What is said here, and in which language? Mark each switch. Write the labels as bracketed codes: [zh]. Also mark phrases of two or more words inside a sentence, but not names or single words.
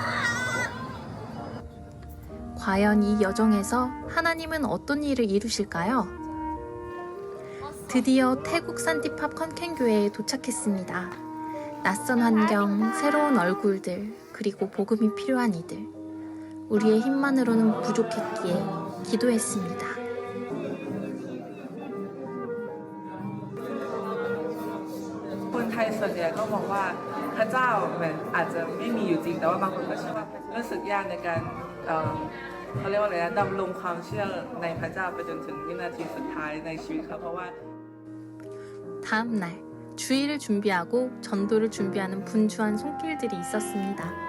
[ko] 과연 이 여정에서 하나님은 어떤 일을 이루실까요? 드디어 태국 산디팝 컨켄교회에 도착했습니다. 낯선 환경, 새로운 얼굴들, 그리고 복음이 필요한 이들. 우리의 힘만으로는 부족했기에 기도했습니다. [th] คนไทยส่วนใหญ่ก็มองว่าพระเจ้ามันอาจจะไม่มีอยู่จริงแต่ว่าบางคนก็เชื่อว่ารู้สึกยากในการเขาเรียกว่าอะไรนะดำรงความเชื่อในพระเจ้าไปจนถึงวินาทีสุดท้ายในชีวิตเขาเพราะว่า [ko] 다음 날 주일을 준비하고 전도를 준비하는 분주한 손길들이 있었습니다.